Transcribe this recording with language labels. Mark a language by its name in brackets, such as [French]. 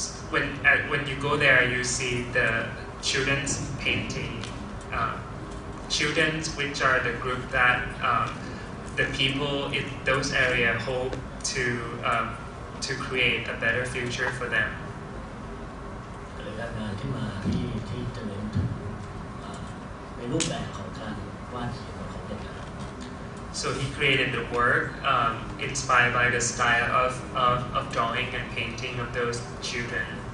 [English] When you go there, you see the children's painting. Children, which are the group that the people in those areas hope to create a better future for them. [Thai] งานที่มาที่จะเน้นถึงในรูปแบบของการวาดเขียนของเด็ก [English] So he created the work inspired by the style of drawing and painting of those children.